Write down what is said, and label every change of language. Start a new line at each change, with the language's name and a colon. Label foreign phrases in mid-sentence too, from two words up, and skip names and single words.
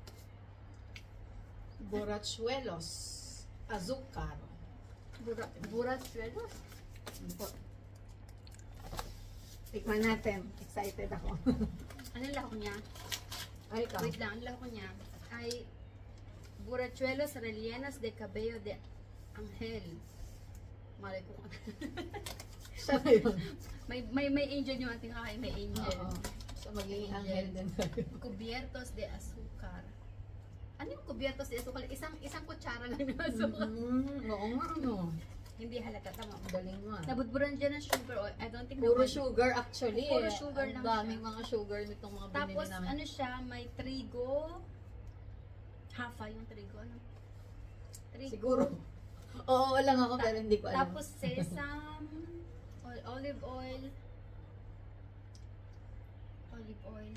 Spanish: Borrachuelos. Azúcar. Burat suelos.
Filipino: Tikman natin. Excited ako. Ano lahok niya? Ay, ikaw. Wait lang, ang lahok niya ay
Spanish: burachuelos rellenos de cabello de ángel.
Filipino: Malay ko. Siya na yun. may angel yung ating kakain, may angel. Oo. So, magiging anghel din tayo.
Spanish: Cubiertos de azúcar.
Filipino: Ano yung
Spanish: cubiertos de azúcar?
Filipino: Isang kutsara lang ng azúcar. Oo nga, ano. Hindi halata, tama. Ang galing mo. Nabudburan dyan ng
English: sugar oil. I don't think
Filipino: Puro naman-
English: sugar actually.
Filipino: Puro eh. sugar Ang lang daming siya. mga sugar nitong mga binili Tapos, namin. ano siya, may trigo. Hafa yung trigo, ano? Trigo. Siguro. Oo, lang ako pero hindi ko alam.
English: Tapos sesame, olive oil. Olive oil.